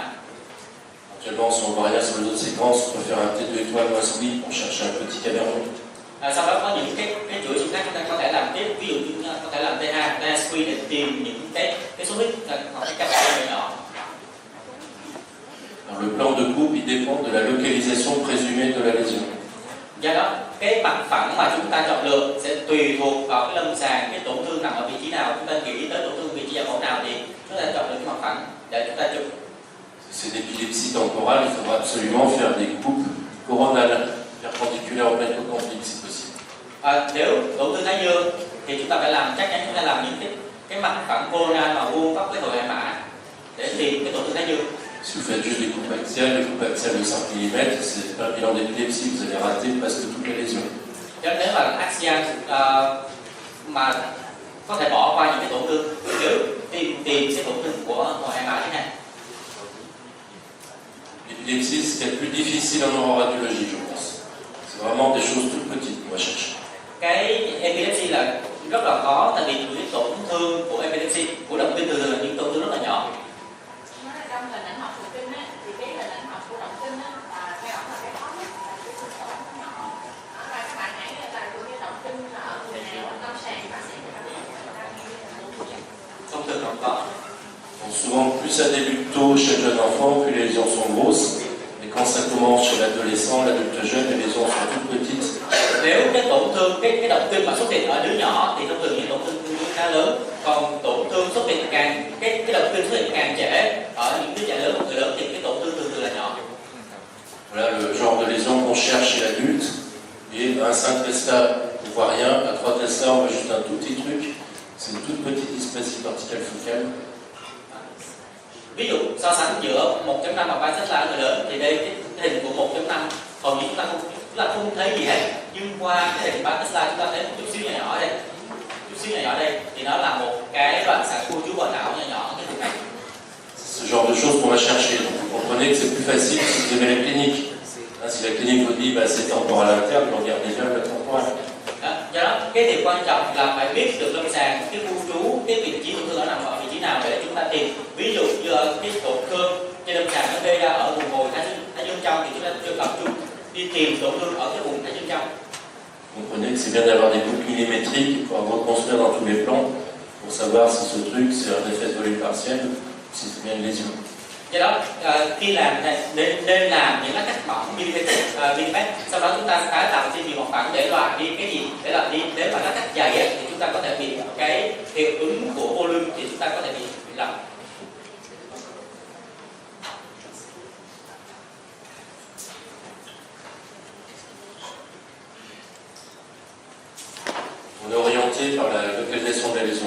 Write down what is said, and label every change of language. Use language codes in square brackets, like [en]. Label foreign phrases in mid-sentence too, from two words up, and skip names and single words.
[fr] Actuellement, si on voit rien sur les autres séquences, on peut faire un T2 étoile moins sweep pour chercher un petit cavernous. [vi] Sau đó có những cái chuỗi xung khác chúng ta có thể làm tiếp, ví dụ như có thể làm T2, T2 để tìm những cái số ít hoặc cái cavernous nhỏ. [fr] Alors, le plan de coupe, il dépend de la localisation présumée de la lésion. [vi] Do đó, cái mặt phẳng mà chúng ta chọn lựa sẽ tùy thuộc vào cái lâm sàng, cái tổn thương nằm ở vị trí nào, chúng ta nghĩ tới tổn thương vị trí giải phẫu nào thì chúng ta chọn lựa cái mặt phẳng để chúng ta chụp. [fr] Si c'est d'épilepsie temporale, il faudra absolument faire des coupes coronales perpendiculaires au plein hippocampique si possible. [vi] Nếu tổn thương thái dương thì chúng ta phải làm, chắc chắn chúng ta làm những cái mặt phẳng coronal mà vuông góc với hội hải mã để tìm cái tổn thương thái dương. [fr] Si vous faites juste des coupes axiales, les coupes axiales de 5 mm, c'est pas un bilan d'épilepsie, vous allez rater presque toute la lésion. [vi] Nếu mà axial mà có thể bỏ qua những cái tổn thương, nếu tìm cái tổn thương của hội hải mã thế này. [fr] L'épilepsie, c'est ce qui est le plus difficile en neuroradiologie, je pense. C'est vraiment des choses toutes petites qu'on va chercher. [vi] Cái epilepsy là rất là khó, tại vì những tổn thương của epilepsy, của động kinh thường là những tổn thương rất là nhỏ. Trong hình ảnh học thần kinh thì cái hình ảnh học của động kinh theo ông là cái khó nhất là cái sức khỏe nhỏ. Và các bạn hãy là như động kinh là ở người nào lâm sàng bác sĩ người ta Thông thường không có. [fr] Donc souvent, plus ça débute tôt chez le jeune enfant, plus les lésions sont grosses. Et quand ça commence chez l'adolescent, l'adulte jeune, les lésions sont toutes petites. [vi] Nếu cái tổn thương, cái động kinh mà xuất hiện ở đứa nhỏ thì thông thường những tổn thương tương đối khá lớn. Còn tổn thương xuất hiện cái động kinh xuất hiện càng trễ ở những đứa trẻ lớn, người lớn thì cái tổn thương thường là nhỏ. [fr] Voilà le genre de lésion qu'on cherche chez l'adulte. Et un 5 Tesla, on voit rien. À 3 Tesla, on voit juste un tout petit truc. C'est une toute petite dysplasie corticale focale. [vi] Ví dụ so sánh giữa 1.5 và 3 Tesla ở người lớn thì đây cái hình của 1.5 hầu như chúng ta không thấy gì hết, nhưng qua cái hình 3 Tesla chúng ta thấy một chút xíu nhỏ ở đây, thì nó là một cái đoạn sản khu trú bờ não nhỏ cái vùng này. [fr] Ce genre de choses qu'on va chercher. Donc vous comprenez que c'est plus facile si vous avez la clinique. Si la clinique vous dit c'est temporal interne, on regarde déjà le temporal. [vi] Do đó cái điều quan trọng là phải biết được lâm sàng cái khu trú, cái vị trí tổn thương nó nằm ở vị trí nào để chúng ta tìm. Ví dụ như cái tổn thương trên lâm sàng nó gây ra ở vùng hồi thái dương trong thì chúng ta chưa tập trung đi tìm tổn thương ở cái vùng thái dương trong. [fr] Vous comprenez que c'est bien d'avoir des boucles millimétriques pour reconstruire dans tous les plans pour savoir si ce truc c'est un effet de volume partiel ou si c'est bien une lésion. [vi] Do đó khi làm nên làm những cái cắt mỏng mm, sau đó chúng ta tái tạo trên nhiều mặt phẳng để loại đi cái gì, để loại đi nếu mà nó cắt dày thì chúng ta có thể bị cái hiệu ứng của volume thì chúng ta có thể bị lầm. [fr] On est orienté par la localisation de la lésion.